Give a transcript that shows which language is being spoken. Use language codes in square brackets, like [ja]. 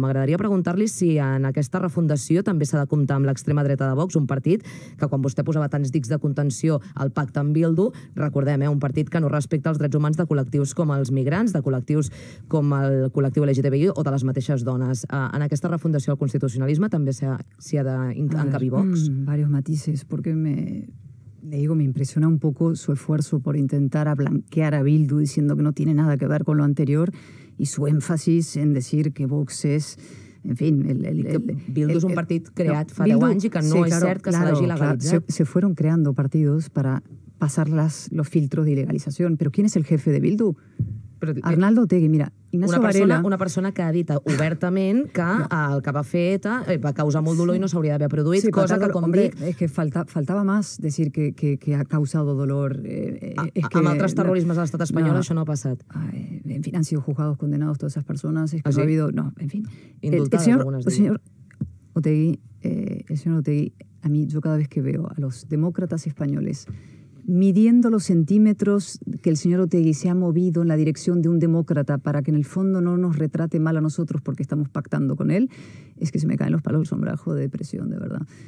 [ca] M'agradaria preguntar-li si en aquesta refundació també s'ha de comptar amb l'extrema dreta de Vox, un partit que quan vostè posava tants dics de contenció al pacte amb Bildu, recordem, un partit que no respecta els drets humans de col·lectius com els migrants, de col·lectius com el col·lectiu LGTBI o de les mateixes dones. En aquesta refundació del constitucionalisme també s'hi ha d'encabir Vox? [es] Varios matices, porque le digo, me impresiona un poco su esfuerzo por intentar blanquear a Bildu diciendo que no tiene nada que ver con lo anterior y su énfasis en decir que Vox es en fin... [ca] Bildu és un partit creat fa 10 anys i que no és cert que se l'hagi legalitzat. [es] Se fueron creando partidos para pasar los filtros de ilegalización. Pero ¿quién es el jefe de Bildu? Arnaldo Otegi, mira, Ignacio Varela... [ca] Una persona que ha dit obertament que el que va fer ETA va causar molt dolor i no s'hauria d'haver produït, cosa que, com dic... [es] Es que faltaba más decir que ha causado dolor. [ca] Amb altres terrorismes a l'estat espanyol això no ha passat. [es] En fin, han sido juzgados, condenados todas esas personas. Es que no ha habido... No, en fin. Indultadas algunas de ellas. El señor Otegi, a mí, yo cada vez que veo a los demócratas españoles midiendo los centímetros que el señor Otegi se ha movido en la dirección de un demócrata para que en el fondo no nos retrate mal a nosotros porque estamos pactando con él, es que se me caen los palos del sombrajo de depresión, de verdad.